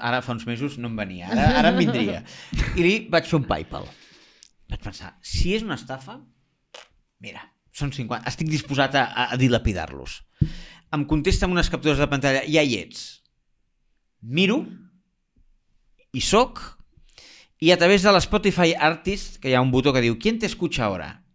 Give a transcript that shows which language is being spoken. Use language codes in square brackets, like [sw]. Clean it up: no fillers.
[ca] Ara fa uns mesos no em venia, ara em vindria. I li vaig fer un PayPal. Vaig pensar, si és una estafa, mira, són 50, estic disposat a dilapidar-los. Em contesta amb unes captures de pantalla, ja hi ets. Miro, hi soc, i a través de l'Spotify Artist, que hi ha un botó que diu [es] ¿Quién te escucha ahora?